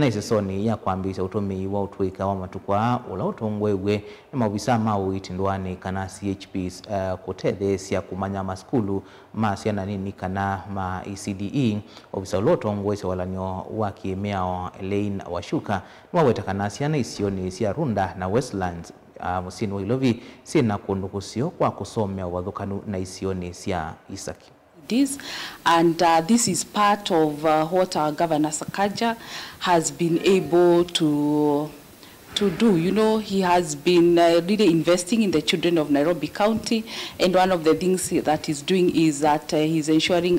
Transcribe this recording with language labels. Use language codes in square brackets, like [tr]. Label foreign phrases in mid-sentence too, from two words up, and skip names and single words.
[kam] isesoni ya kwambisha utumi wa utuika wa matukwa ula utongwewe ni mawisa mau itindwani kana CHPs kutedhe siya kumanya maskulu ma siana nini kana ma ECDE ofisa ulotongwe walanyo wa kimeao Elaine Washuka nwaweta kana siana isioni siya Runda na Westlands musini wa Ilovi sina kundukusio kwa kusomea wathukanu na isioni siya Isaki. [en] And this is part of what our Governor Sakaja has been able to do. You know, he has been really investing in the children of Nairobi County, and one of the things that he's doing is that he's ensuring